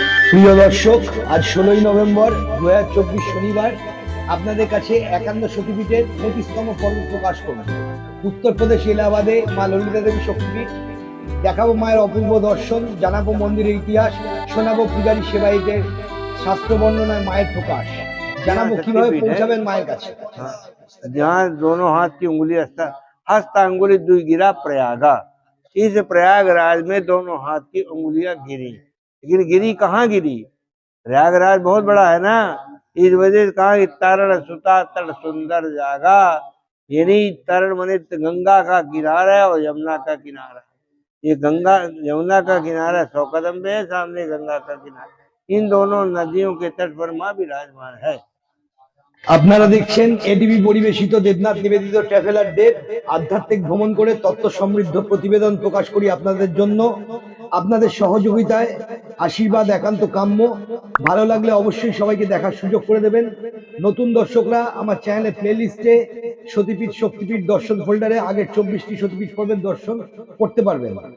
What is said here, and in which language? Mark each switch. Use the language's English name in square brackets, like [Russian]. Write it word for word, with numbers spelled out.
[Bangla] প্রিয় দর্শক, আজ ষোলোই নভেম্বর দু হাজার চব্বিশ শনিবার আপনাদের কাছে একান্ন শক্তিপীঠের পঁচিশতম পর্ব প্রকাশ করব। উত্তরপ্রদেশ এলাহাবাদে মা ললিতা দেবী শক্তিপীঠ, দেখাবো মায়ের অপূর্ব দর্শন, জানাবো মন্দিরের ইতিহাস, শোনাবো পূজারী সেবায়িতের শাস্ত্র বর্ণনায় মায়ের প্রকাশ, জানাবো কিভাবে পৌঁছাবেন মায়ের কাছে। [Hindi] जहाँ दोनों हाथ की उंगली हस्त अंगुली दुई गिरा प्रयागा, इस प्रयागराज में दोनों हाथ की उंगलियां गिरी, लेकिन गिरी कहाँ गिरी? प्रयागराज बहुत बड़ा है ना, इस वजह से कहा तरण सुता तड़ सुंदर जागा, यानी तरण मने गंगा का किनारा है और यमुना का किनारा। ये गंगा यमुना का किनारा सौ कदम पे है, सामने गंगा का किनारा। इन दोनों नदियों के तट पर माँ विराजमान है। [Bangla] আপনারা দেখছেন এটিভি পরিবেশিত দেবনাথ নিবেদিত ট্রাভেলার দেব, আধ্যাত্মিক ভ্রমণ করে তত্ত্ব সমৃদ্ধ প্রতিবেদন প্রকাশ করি আপনাদের জন্য। আপনাদের সহযোগিতায় আশীর্বাদ একান্ত কাম্য। ভালো লাগলে অবশ্যই সবাইকে দেখার সুযোগ করে দেবেন। নতুন দর্শকরা আমার চ্যানেলে প্লেলিস্টে সতীপীঠ শক্তিপীঠ দর্শন ফোল্ডারে আগের চব্বিশটি সতীপীঠ পর্বের দর্শন করতে পারবেন।